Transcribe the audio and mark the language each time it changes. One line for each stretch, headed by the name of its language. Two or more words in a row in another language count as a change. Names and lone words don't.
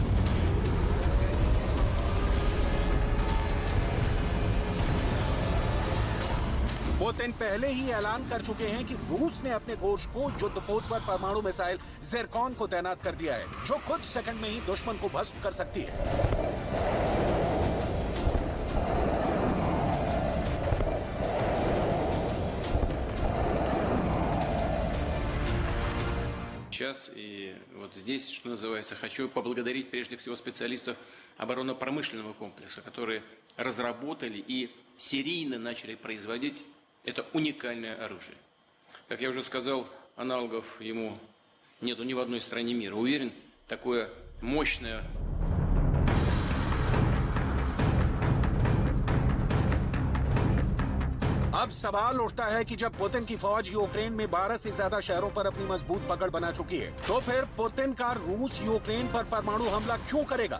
Hindi: पुतिन पहले ही ऐलान कर चुके हैं कि रूस ने अपने घोषकों युद्धपोत पर परमाणु मिसाइल ज़िरकॉन को तैनात कर दिया है, जो कुछ सेकंड में ही दुश्मन को भस्म कर सकती है।
Russian: Сейчас и вот здесь, что называется, хочу поблагодарить прежде всего специалистов оборонно-промышленного комплекса, которые разработали и серийно начали производить это уникальное оружие. Как я уже сказал, аналогов ему нету ни в одной стране мира. Уверен, такое мощное
Hindi: अब सवाल उठता है कि जब पुतिन की फौज यूक्रेन में 12 से ज्यादा शहरों पर अपनी मजबूत पकड़ बना चुकी है, तो फिर पुतिन का रूस यूक्रेन पर परमाणु हमला क्यों करेगा?